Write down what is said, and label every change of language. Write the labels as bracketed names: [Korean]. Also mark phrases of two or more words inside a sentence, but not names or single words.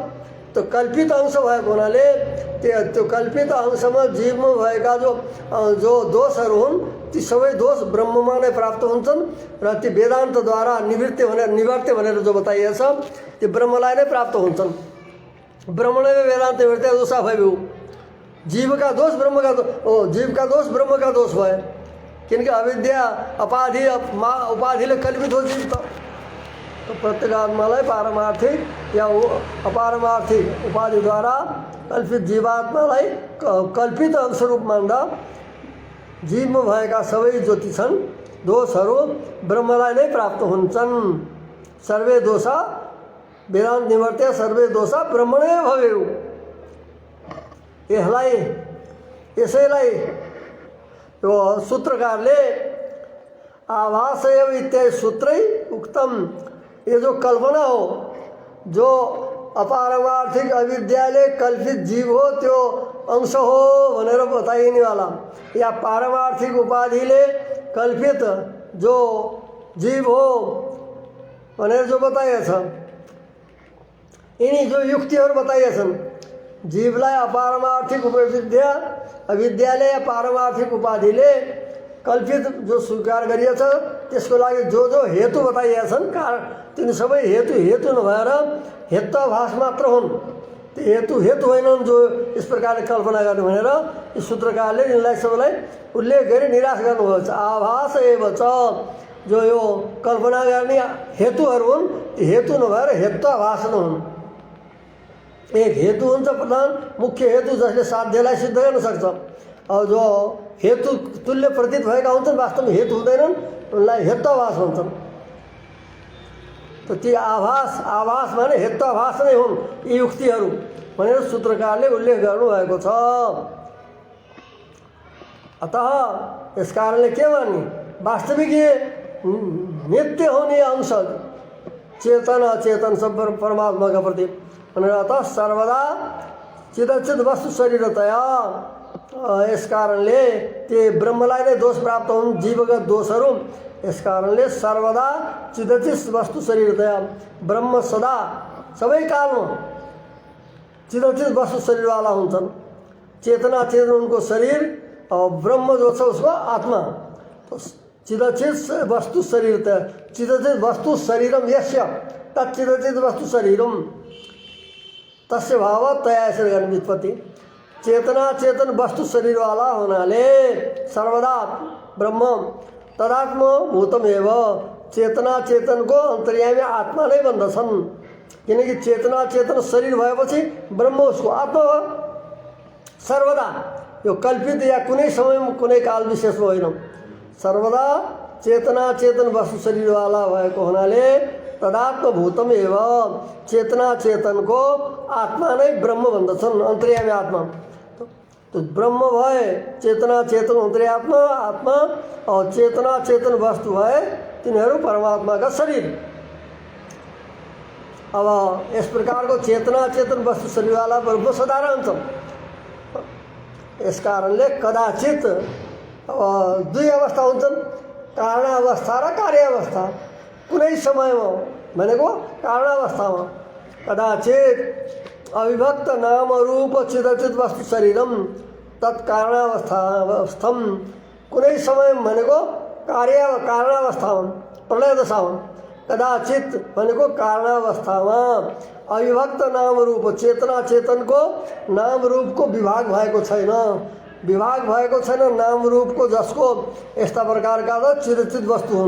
[Nepali] तो कल्पित अंश भएको हुनाले त्यो कल्पित अंशमा जीवमा भएका जो दोषहरू हुन् ती सबै दोष ब्रह्ममा नै प्राप्त हुन्छन् र ती वेदान्तद्वारा निवर्त्य भनेर जो बताइएको छ ती ब्रह्मलाई नै प्राप्त हुन्छन्। ब्रह्म नै [Sanskrit] वेदान्त निवर्त्य दोषा [Nepali] भइयो। जीवका दोष ब्रह्मका जीवका दोष ब्रह्मका दोष भए किनकि अविद्या उपाधिले कल्पित हो जीव त। तो प्रत्येगात्मालाई पारमार्थिक या अपारमार्थिक उपाधिद्वारा कल्पित जीवात्मालाई कल्पित अंशरूप मान्दा जीवमा भएका सबै ज्योति छन् दोषहरू ब्रह्मलाई नै प्राप्त हुन्छन्। [Sanskrit] सर्वे दोषा वेदान्त निवर्त्य सर्वे दोषा ब्रह्मणे भवेयु। [Nepali] यसैलाई यो सूत्रकारले [Sanskrit] आभासैव इत्यादि सूत्रै उक्तम, [Nepali] ये जो कल्पना हो, जो अपारमार्थिक अविद्याले कल्पित जीव हो त्यो अंश हो भनेर बताइने वाला, या पारमार्थिक उपाधिले कल्पित जो जीव हो भनेर जो बताइएछ, यिनी जो युक्तिहरू बताइएछन्, जीवलाई अपारमार्थिक उपविद्या अविद्याले या पारमार्थिक उपाधिले कल्पित जो स्वीकार गरिएछ, त्यसको लागि जो जो हेतु बताइएछन्, कारण तिनी सबै हेतु नभएर हेत्वाभास मात्र हुन्, हेतु होइनन् जो यस प्रकारले कल्पना गर्नु भनेर यस सूत्रकारले यिनलाई सबैलाई उल्लेख गरी निराश गर्नुभएको छ। [Sanskrit] आभास एव च, [Nepali] जो यो कल्पना गर्ने हेतुहरू हुन्, ती हेतु नभएर हेत्वाभास नै हुन्। एक हेतु हुन्छ प्रधान मुख्य हेतु, जसले साध्यलाई सिद्ध गर्न सक्छ। अब जो हेतु तुल्य प्रतीत भएका हुन्छन्, वास्तवमा हेतु हुँदैनन्, उनलाई हेत्वाभास भन्छन्। त ती आभास माने हेत्वाभास नै हुन् यी युक्तिहरू भनेर सूत्रकारले उल्लेख गर्नुभएको छ। अतः यस कारणले के भने वास्तविक ये नित्य हुने अंश चेतन अचेतन सब परमात्मा का प्रति भनेर, [Sanskrit] अतः सर्वदा चिदचित वस्तु शरीरतया, [Nepali] यस कारणले ते ब्रह्मलाई नै दोष प्राप्त हुन्, जीवगत दोषहरू। यस कारणले [Sanskrit] सर्वदा चिदचित वस्तु शरीरतया, [Nepali] ब्रह्म सदा सबै कालमा चिदचित वस्तु शरीरवाला हुन्छन्। चेतना चेतन उनको शरीर और ब्रह्म जो छ उसको आत्मा। [Sanskrit] तो चिदचित वस्तु शरीरतया, चिदचित वस्तु शरीरम यस्य तच्चिदचित वस्तु शरीरम तस्य भाव तया ऐसे गर्म व्युत्पत्ति। [Nepali] चेतना चेतन वस्तु शरीर वाला होनाले सर्वदा ब्रह्म [Sanskrit] तदात्म भूतम एव, [Nepali] चेतना चेतन को अंतर्यामी आत्मा नै भन्दछन्, किनकि चेतना चेतन शरीर भएपछि ब्रह्म उसको आत्मा हो। सर्वदा यो कल्पित या कुनै समयमा कुनै काल विशेषमा होइन, सर्वदा चेतना चेतन वस्तु शरीर वाला भएको हुनाले [Sanskrit] तदात्म भूतम एव, [Nepali] चेतना चेतन को आत्मा नै ब्रह्म भन्दछन्, अन्तर्यामी आत्मा। तो ब्रह्म भए चेतना चेतन अन्तर्यात्मा आत्मा, और चेतना चेतन वस्तु भए तिनीहरू परमात्मा का शरीर। अब यस प्रकार को चेतना चेतन वस्तु शरीर वाला ब्रह्म सदा रहन्छ। यस कारणले कदाचित दुई अवस्था हुन्छन्, कारणावस्था र कार्यावस्था। कुनै समयमा भनेको कारणावस्थामा [Sanskrit] कदाचित अविभक्त नाम रूप चिदचित वस्तु शरीरम तत्कारणावस्थावस्थम, [Nepali] कुनै समय भनेको कारणावस्थामा प्रलय दशामा, कदाचित भनेको कारणावस्थामा अविभक्त नाम रूप चेतना चेतनको नाम रूपको विभाग भएको छैन, नाम रूपको, जसको यस्ता प्रकारका त चिदचित वस्तु हुन्।